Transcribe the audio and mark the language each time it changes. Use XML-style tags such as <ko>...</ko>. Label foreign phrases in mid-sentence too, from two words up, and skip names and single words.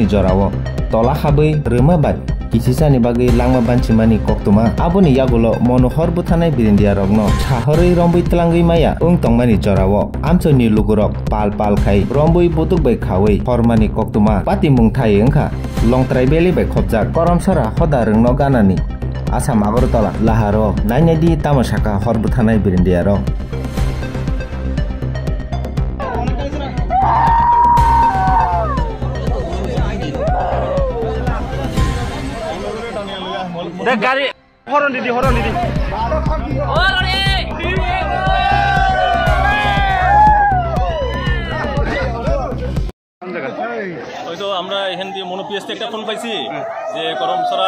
<trp>jorao tola khabai rema bai Kisisani bagai langma banchimani koktuma aboni yagulo monohor buthanai birindia rogno chahorei rombui tlangui maya tongmani jorao amcho ni lugurok pal khai rombui butuk bai khawei hormani koktuma pati mungthai engkha longtrai beli bai khopjak koromsara hoda rungno ganani Asam Agartala laharo nainadi tamasaka hor buthanai birindia rog</trp> <bn>গাড়ি হরন দিদি ওই তো আমরা এখান দিয়ে মনোপিএসতে একটা ফোন পাইছি যে করমসরা</bn>